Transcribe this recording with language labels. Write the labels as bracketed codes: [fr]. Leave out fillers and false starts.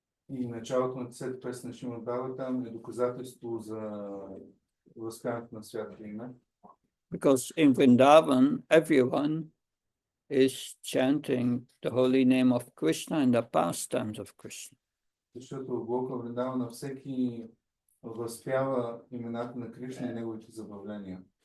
[bg] И началото на 10 песен на Шримад Бхагаватам е доказателство за възкането на святото име. [en] Because in Vrindavan, everyone is chanting the holy name of Krishna and the pastimes of Krishna. [bg] Защото в Голока Вриндавана всеки възпява имената на Кришна и неговите забавления.